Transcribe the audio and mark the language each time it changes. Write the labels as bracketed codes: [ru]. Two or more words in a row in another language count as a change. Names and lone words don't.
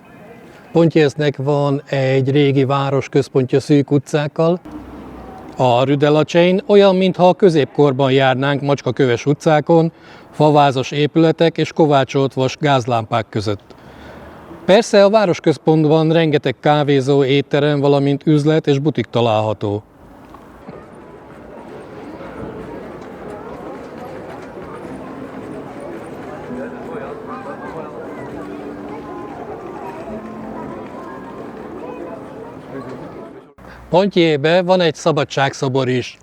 [hu] Ponthièsnek van egy régi városközpontja szűk utcákkal. A Rue de la Cheyne olyan, mintha a középkorban járnánk macskaköves utcákon, favázas épületek és kovácsolt vas gázlámpák között. Persze a városközpontban rengeteg kávézó, étterem, valamint üzlet és butik található. Ponthièsben van egy szabadságszobor is.